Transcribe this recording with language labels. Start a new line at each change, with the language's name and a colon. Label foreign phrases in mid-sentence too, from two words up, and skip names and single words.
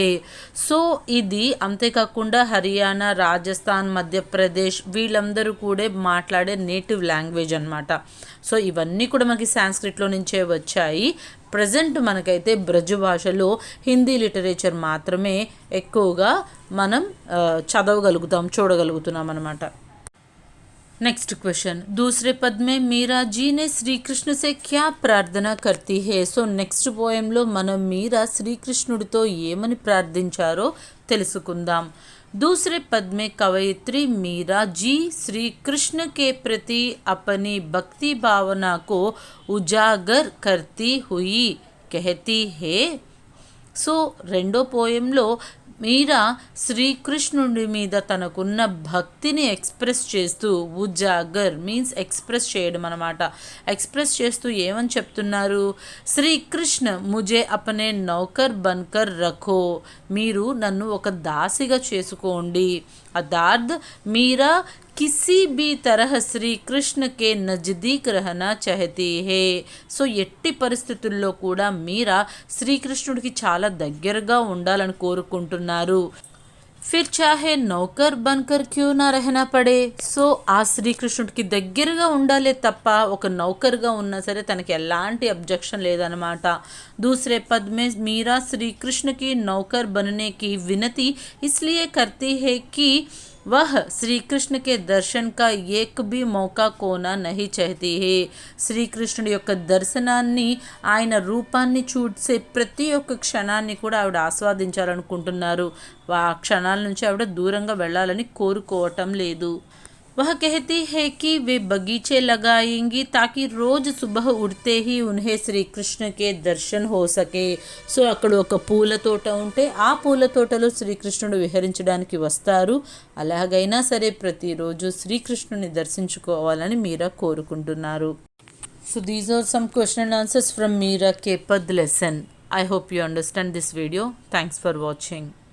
Telugu: సో ఇది అంతేకాకుండా హర్యానా, రాజస్థాన్, మధ్యప్రదేశ్ వీళ్ళందరూ కూడా మాట్లాడే
English: native language
Telugu: అనమాట. సో ఇవన్నీ కూడా మనకి సాంస్క్రిట్లో నుంచే వచ్చాయి. ప్రజెంట్ మనకైతే బ్రజ్ భాషలో
English: Hindi literature
Telugu: మాత్రమే ఎక్కువగా మనం చదవగలుగుతాం, చూడగలుగుతున్నాం అనమాట.
English: next question,
Hindi: दूसरे पद में मीरा जी ने श्री कृष्ण से क्या प्रार्थना करती है.
Telugu: సో నెక్స్ట్ పోయంలో మనం మీరా శ్రీకృష్ణుడితో ఏమని ప్రార్థించారో తెలుసుకుందాం.
Hindi: दूसरे पद में कवयित्री मीरा जी श्री कृष्ण के प्रति अपनी भक्ति भावना को उजागर करती हुई कहती है.
Telugu: సో రెండో పోయంలో మీరా శ్రీకృష్ణుడి మీద తనకున్న భక్తిని ఎక్స్ప్రెస్ చేస్తూ, ఉజాగర్
English: means express
Telugu: చేయడం అనమాట, ఎక్స్ప్రెస్ చేస్తూ ఏమని చెప్తున్నారు?
Hindi: श्रीकृष्ण मुझे अपने नौकर बनकर रखो,
Telugu: మీరు నన్ను ఒక దాసిగా చేసుకోండి.
Hindi: अर्थात मीरा किसी भी तरह श्री कृष्ण के नज़दीक रहना चाहती है.
Telugu: సో ఎట్టి పరిస్థితుల్లో కూడా మీరా శ్రీకృష్ణుడికి చాలా దగ్గరగా ఉండాలని కోరుకుంటున్నారు.
Hindi: फिर चाहे नौकर बनकर क्यों न रहना पड़े.
Telugu: సో ఆ శ్రీకృష్ణుడికి దగ్గరగా ఉండాలే తప్ప ఒక నౌకర్గా ఉన్నా సరే తనకి ఎలాంటి అబ్జెక్షన్ లేదనమాట.
Hindi: दूसरे पद में मीरा श्री कृष्ण की नौकर बनने की विनती इसलिए करती है कि वह श्री कृष्ण के दर्शन का एक भी मौका खोना नहीं चाहती है.
Telugu: శ్రీకృష్ణుడి యొక్క దర్శనాన్ని, ఆయన రూపాన్ని చూసే ప్రతి ఒక్క క్షణాన్ని కూడా ఆవిడ ఆస్వాదించాలనుకుంటున్నారు. ఆ క్షణాల నుంచి ఆవిడ దూరంగా వెళ్ళాలని కోరుకోవటం లేదు.
Hindi: वह कहती है कि वे बगीचे लगाएंगी ताकि रोज सुबह उठते ही उन्हें श्री कृष्ण के दर्शन हो सके.
Telugu: సో అక్కడ ఒక పూల తోట ఉంటే ఆ పూల తోటలో శ్రీకృష్ణుడు విహరించడానికి వస్తారు. అలాగైనా సరే ప్రతిరోజు శ్రీకృష్ణుని దర్శించుకోవాలని మీరా కోరుకుంటున్నారు.
English: So these are some question and answers from Meera ke Pad lesson. I hope you understand this video. Thanks for watching.